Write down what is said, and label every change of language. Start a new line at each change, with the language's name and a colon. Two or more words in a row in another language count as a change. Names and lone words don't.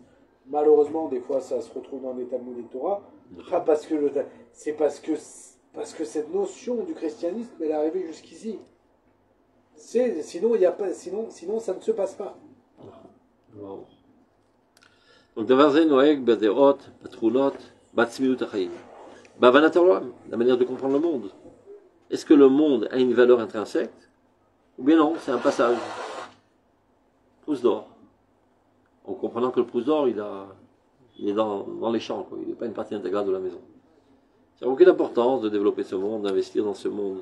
French: Malheureusement, des fois, ça se retrouve dans des Talmud et Torah. Pas parce que c'est parce que cette notion du christianisme, elle est arrivée jusqu'ici. Sinon, ça ne se passe pas. Wow. Donc,
Hebrew: דבר זה נוהג בדעות, בתכונות, בעצמיות החיים. בהבנת העולם,
French: la manière de comprendre le monde. Est-ce que le monde a une valeur intrinsèque? Ou bien non, c'est un passage. Pouce d'or. En comprenant que le pouce d'or, il est dans les champs, quoi. Il n'est pas une partie intégrale de la maison. Ça n'a aucune importance de développer ce monde, d'investir dans ce monde.